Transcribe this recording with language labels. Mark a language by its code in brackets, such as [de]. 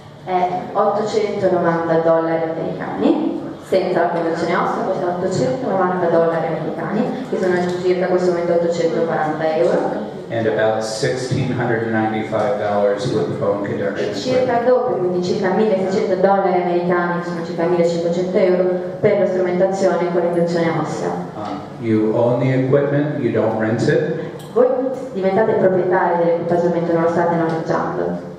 [it] è $890 americani, senza la conversione ossea costa $890 americani, che sono circa a questo momento 840 euro. [en] And about $1,695 with the bone [it] E [en] conduction. [it] circa dopo, quindi circa $1.600 americani, che sono circa 1.500 euro, per la strumentazione con l'induzione ossea. [en] You own the equipment, you don't rent it. [it] Voi diventate proprietari dell'equipaggiamento, non lo state noleggiando.